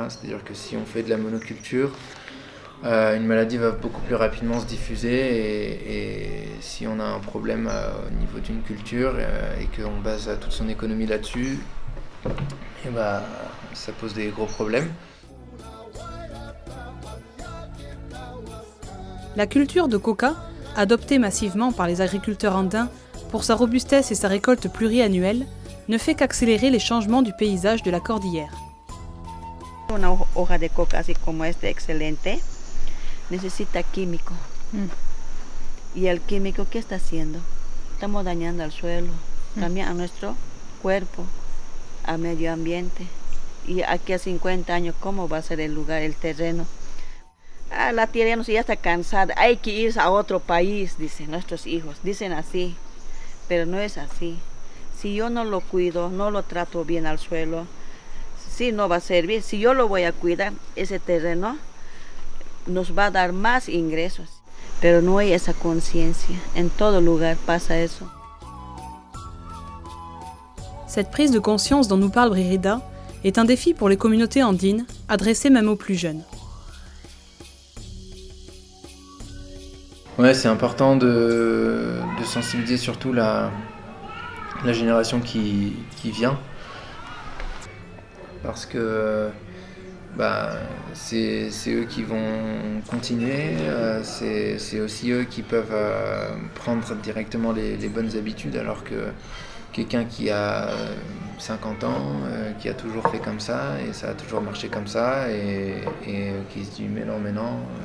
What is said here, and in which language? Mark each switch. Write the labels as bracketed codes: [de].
[fr] C'est-à-dire que si on fait de la monoculture, une maladie va beaucoup plus rapidement se diffuser et si on a un problème au niveau d'une culture et qu'on base toute son économie là-dessus, et ça pose des gros problèmes. La culture de coca, adoptée massivement par les agriculteurs andins pour sa robustesse et sa récolte pluriannuelle, ne fait qu'accélérer les changements du paysage de la cordillère. [es] Una hoja de coca así como esta excelente necesita químico. Y el químico, ¿qué está haciendo? Estamos dañando al suelo, también a nuestro cuerpo, al medio ambiente. Y aquí a 50 años, ¿cómo va a ser el lugar, el terreno? La tierra ya está cansada, hay que ir a otro país, dicen nuestros hijos, dicen así, pero no es así. Si yo no lo cuido, no lo trato bien al suelo, sí no va a servir. Si yo lo voy a cuidar, ese terreno nos va a dar más ingresos. Pero no hay esa conciencia, en todo lugar pasa eso. [fr] Cette prise de conscience dont nous parle Bririda est un défi pour les communautés andines, adressé même aux plus jeunes. Ouais, c'est important de sensibiliser surtout la génération qui vient, parce que c'est eux qui vont continuer, c'est aussi eux qui peuvent prendre directement les bonnes habitudes, alors que quelqu'un qui a 50 ans, qui a toujours fait comme ça, et ça a toujours marché comme ça, et qui se dit mais non,